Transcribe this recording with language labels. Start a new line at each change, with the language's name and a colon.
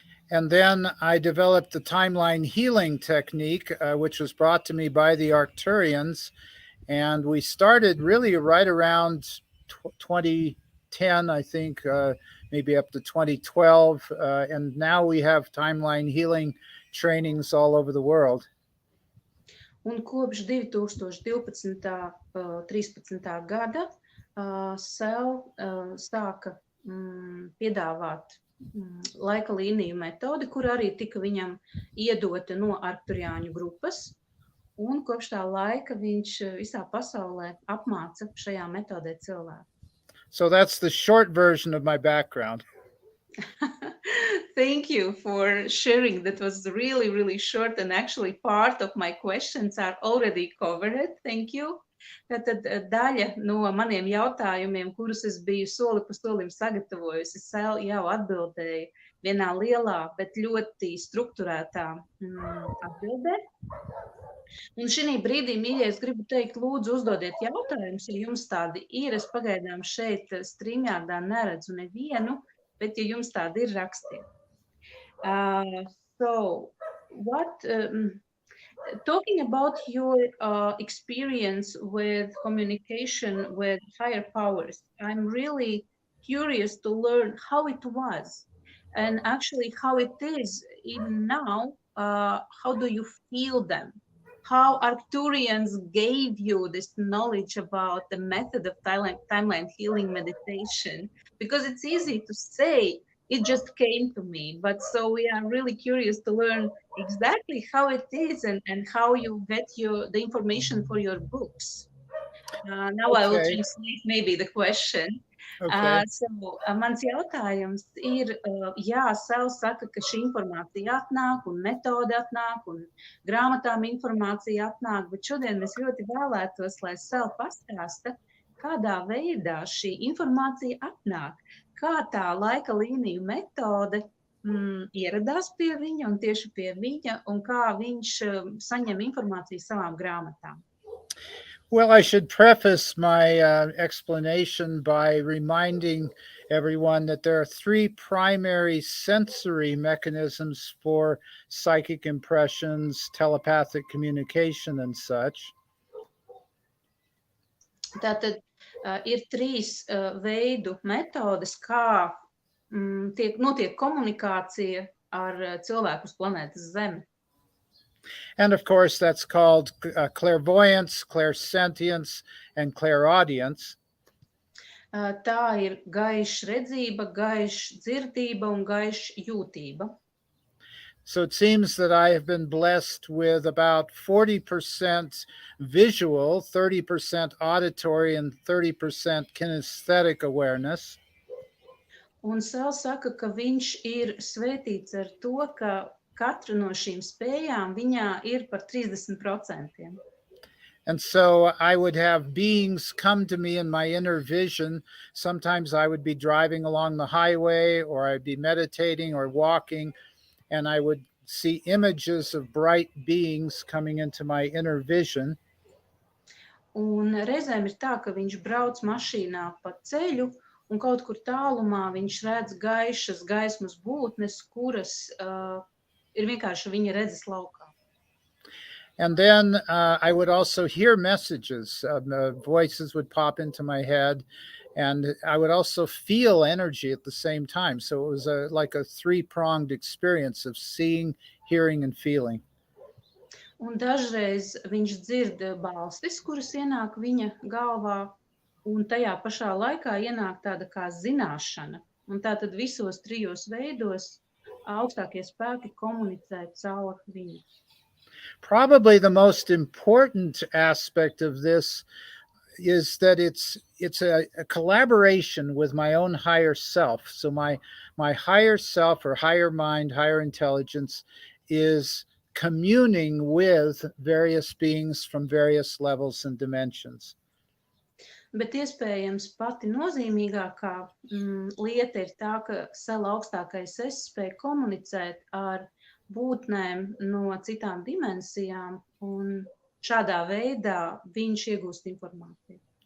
English: And then I developed the timeline healing technique, which was brought to me by the Arcturians. And we started really right around 2010, I think, maybe up to 2012. And now we have timeline healing trainings all over the world.
Latvian: Un kopš 2012.13. gada Sel sāka piedāvāt laika līniju metodi, kur arī tika viņam iedota no Arkturiāņu grupas, un kopš tā laika viņš visā pasaulē apmāca šajā metodē cilvēku.
English: So that's the short version of my background. Thank you for sharing. That was really, really short, and actually part of my questions are already covered. Thank you.
Latvian: Tātad daļa no maniem jautājumiem, kurus es biju soli pa solim sagatavojusi, Sel jau atbildēja vienā lielā, bet ļoti strukturētā atbildē. Un šī brīdī, mīļie, es gribu teikt, lūdzu, uzdodiet jautājumus, ja jums tādi ir. Es pagaidām šeit streamjārdā neredzu nevienu, bet ja jums tādi ir, rakstiet.
English: So, what... Talking about your experience with communication with higher powers, I'm really curious to learn how it was and actually how it is even now. How do you feel them? How Arcturians gave you this knowledge about the method of timeline healing meditation? Because it's easy to say, it just came to me, but so we are really curious to learn exactly how it is and how you get the information for your books. Now okay. I will translate maybe the question. Okay.
Latvian: So mans jautājums ir, jā, Sel saka, ka šī informācija atnāk un metode atnāk un grāmatām informācija atnāk, bet šodien mēs ļoti vēlētos, lai Sel pastāsta, kādā veidā šī informācija atnāk. Kā tā laika līniju metode ieradās pie viņa un tieši pie viņa, un kā viņš saņem informāciju savām grāmatām?
English: Well, I should preface my explanation by reminding everyone that there are three primary sensory mechanisms for psychic impressions, telepathic communication, and such.
Latvian: Tātad ir trīs veidu metodes, kā notiek komunikācija ar cilvēku uz planētas Zemi.
English: And of course, that's called clairvoyance, clairsentience, and clairaudience.
Latvian: Tā ir gaiša redzība, gaiša dzirdība un gaiša jūtība.
English: So it seems that I have been blessed with about 40% visual, 30% auditory, and 30% kinesthetic awareness.
Latvian: Un Sal saka, ka viņš ir svētīts ar to, ka katra no šīm spējām viņā ir par 30%.
English: And so I would have beings come to me in my inner vision. Sometimes I would be driving along the highway, or I'd be meditating or walking, and I would see images of bright beings coming into my inner vision.
Latvian: Un reizēm ir tā, ka viņš brauc mašīnā pa ceļu, un kaut kur tālumā viņš redz gaišas gaismas būtnes, kuras ir vienkārši viņa redzes laukā.
English: And then I would also hear messages. Voices would pop into my head, and I would also feel energy at the same time. So it was like a three-pronged experience of seeing, hearing, and feeling.
Latvian: Un dažreiz viņš dzird balstis, kuras ienāk viņa galvā, un tajā pašā laikā ienāk tāda kā zināšana. Un tātad visos trijos veidos augstākie spēki komunicē caur viņu.
English: Probably the most important aspect of this is that it's a collaboration with my own higher self. So my higher self or higher mind, higher intelligence is communing with various beings from various levels and dimensions.
Latvian: Bet iespējams pati nozīmīgākā lieta ir tā, ka Sela augstākais es spēj komunicēt ar būtnēm no citām dimensijām, un šādā veidā viņš iegūst informāciju.